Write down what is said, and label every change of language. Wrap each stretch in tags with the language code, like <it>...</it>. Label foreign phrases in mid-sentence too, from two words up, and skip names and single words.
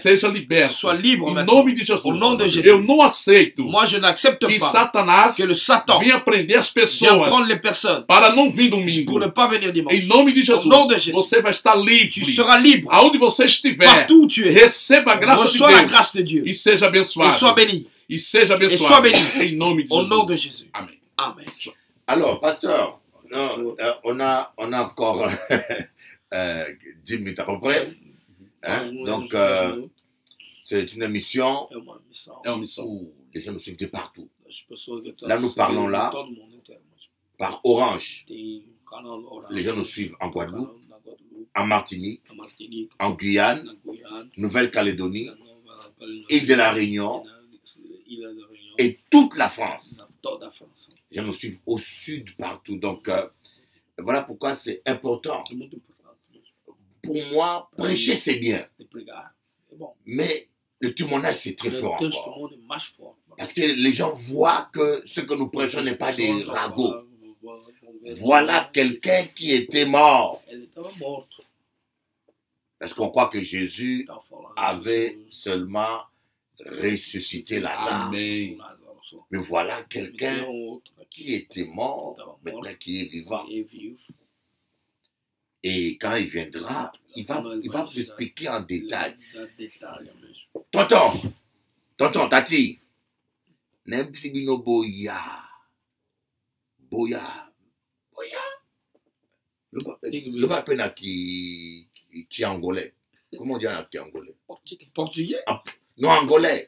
<pt>seja liberta.</pt> <fr>soient libres</fr> <pt>Em</pt> <fr>maintenant.</fr> <pt>nome de Jesus.</pt> <fr>Au nom de Jésus.</fr> <pt>Eu não aceito</pt> <fr>Moi, je n'accepte</fr> <pt>que</pt> <fr>pas</fr> <pt>Satanás</pt> <fr>que le Satan</fr> <pt>venha prender as</pt> <fr>vienne</fr> <pt>pessoas</pt> <fr>prendre les personnes</fr> <pt>para não vir domingo.</pt> <fr>pour ne pas venir</fr> <pt>Em</pt> <fr>dimanche.</fr> <pt>nome de Jesus,</pt> <fr>Au nom de Jesus.</fr> <pt>você vai estar</pt> <fr>Tu</fr> <pt>livre.</pt> <fr>seras libre</fr> <pt>Aonde você estiver,</pt> <fr>partout où tu es.</fr> <pt>receba a graça de</pt> <fr>Reçois la</fr> <pt>Deus</pt> <fr>grâce de Dieu</fr> <pt>e seja</pt> <fr>et sois</fr> <pt>abençoado.</pt> <fr>béni</fr> <pt>E seja</pt> <fr>sois</fr> <pt>abençoado.</pt> <fr>béni.</fr> <pt>Em nome de</pt> <fr>au</fr> <pt>Jesus.</pt> <fr>nom de Jésus.</fr> <pt>Amém.</pt> <fr>Amen. Alors, pasteur, Pasteur. on a encore 10 minutes à peu près. Hein? Donc, c'est une émission</fr> <pt>é uma missão. É uma missão.</pt> <fr>où les gens nous suivent de partout.</fr> <pt>As pessoas que estão</pt> <fr>Là, nous parlons</fr> <pt>seguindo</pt> <fr>là.</fr> <pt>todo mundo inteiro. Mas</pt> <fr>Par Orange,</fr> <pt>tem canal Orange,</pt> <fr>les gens nous suivent en</fr> <pt>canal</pt> <fr>Guadeloupe,</fr> <pt>na Guadeloupe,</pt> <fr>en Martinique,</fr> <pt>na Martinique,</pt> <fr>en Guyane,</fr> <pt>na Guyane,</pt> <fr>Nouvelle-Calédonie,</fr> <pt>na Nova Calédonie,</pt> <fr>Île de la Réunion</fr> <pt>Ilha da Réunion,</pt> <fr>et toute la France.</fr> <pt>na toda a França.</pt> <fr>Les gens nous suivent au sud partout. Donc, voilà pourquoi c'est important.</fr> <pt>É muito importante</pt> <fr>Pour moi, prêcher, c'est bien.</fr> <pt>de pregar. É bom.</pt> <fr>Mais le témoignage, c'est très</fr> <pt>O</pt> <fr>fort encore.</fr> <pt>testemunho é mais forte.</pt> <fr>Parce que les gens voient que ce que nous prêchons n'est pas des ragots. Voilà Voilà quelqu'un qui était mort.</fr> <pt>Ele estava morto.</pt> <fr>Parce qu'on croit que Jésus</fr> <pt>Estava falando</pt> <fr>avait</fr> <pt>de Jesus,</pt> <fr>seulement ressuscité Lazare.</fr> <pt>Amém. Lázaro só.</pt> <fr>Mais voilà</fr> <pt>Mas</pt> <fr>quelqu'un</fr> <pt>tem outro</pt> <fr>qui</fr> <pt>aqui</pt> <fr>était mort, maintenant qui est vivant.</fr> <pt>que é vivo.</pt> <fr>Et quand il viendra, il va vous expliquer en détail.</fr> <pt>Dá detalhe mesmo.</pt> <fr>Tonton, Tati. Nebsibino Boya. Le papena qui est angolais. Comment on dit en qui est angolais? Portugais? Non, angolais.</fr>